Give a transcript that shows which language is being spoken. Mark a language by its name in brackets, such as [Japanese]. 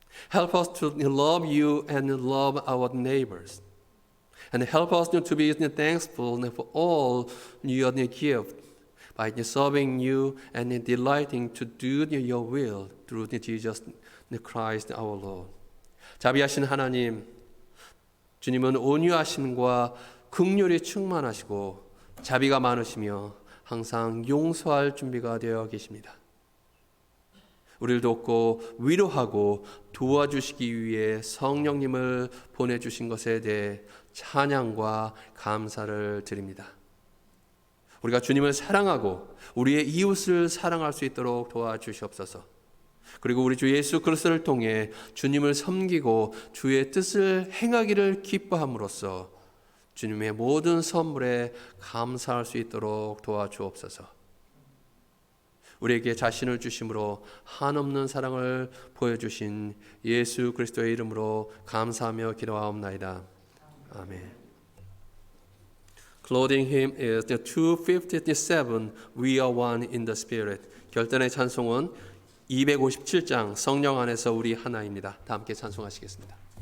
[English] Help us to love you and love our neighbors. And help us to be thankful for all your gifts by serving you and delighting to do your will through Jesus Christ our Lord. [Korean] 자비하신 하나님, 주님은 온유하심과 긍휼이 충만하시고 자비가 많으시며 항상 용서할 준비가 되어 계십니다. 우리를 돕고 위로하고 도와주시기 위해 성령님을 보내주신 것에 대해 찬양과 감사를 드립니다. 우리가 주님을 사랑하고 우리의 이웃을 사랑할 수 있도록 도와주시옵소서. 그리고 우리 주 예수 그리스도를 통해 주님을 섬기고 주의 뜻을 행하기를 기뻐함으로써 주님의 모든 선물에 감사할 수 있도록 도와주옵소서. 우리에게 자신을 주심으로 한없는 사랑을 보여주신 예수 그리스도의 이름으로 감사하며 기도하옵나이다. 아멘. [English] Clothing hymn is the 257, We are one in the Spirit. [Korean] 결단의 찬송은 257장 성령 안에서 우리 하나입니다. 다 함께 찬송하시겠습니다.